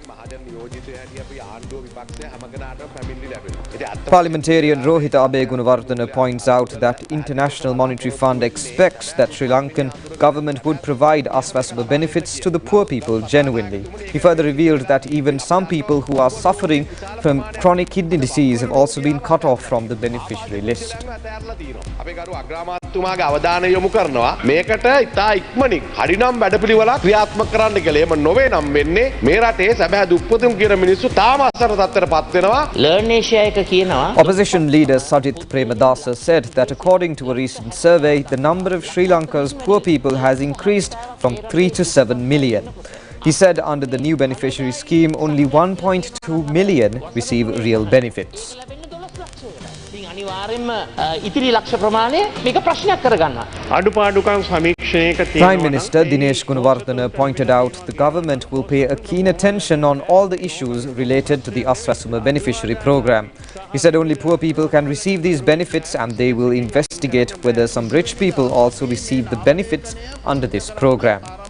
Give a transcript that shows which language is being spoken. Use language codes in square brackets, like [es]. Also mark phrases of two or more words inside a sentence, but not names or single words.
[en] Parliamentarian Rohita Abegunawardena points out that International Monetary Fund expects that Sri Lankan government would provide Aswasuma benefits to the poor people genuinely. He further revealed that even some people who are suffering from chronic kidney disease have also been cut off from the beneficiary list. [si] මේකට ඉතා ඉක්මනින් හරිනම් වැඩපිළිවෙලක් ක්‍රියාත්මක කරන්න කියලා. එහෙම නොවේ නම් වෙන්නේ මේ රටේ සැබෑ දුප්පතුන් කියන මිනිස්සු තාම අසරණ තත්ත්වයටපත් වෙනවා. ලර්න් ඒෂියා එක කියනවා. [en] Opposition leader Sajith Premadasa said that according to a recent survey, the number of Sri Lanka's poor people has increased from 3 to 7 million. He said under the new beneficiary scheme, only 1.2 million receive real benefits. [si] ඉතිරි ලක්ෂ ප්‍රමාණය මේක ප්‍රශ්නයක් කරගන්නවා. අඩුපාඩුකම් සමීක්ෂණයක [en] Prime Minister Dinesh Gunawardena pointed out the government will pay a keen attention on all the issues related to the Aswasuma beneficiary program. He said only poor people can receive these benefits and they will investigate whether some rich people also receive the benefits under this program.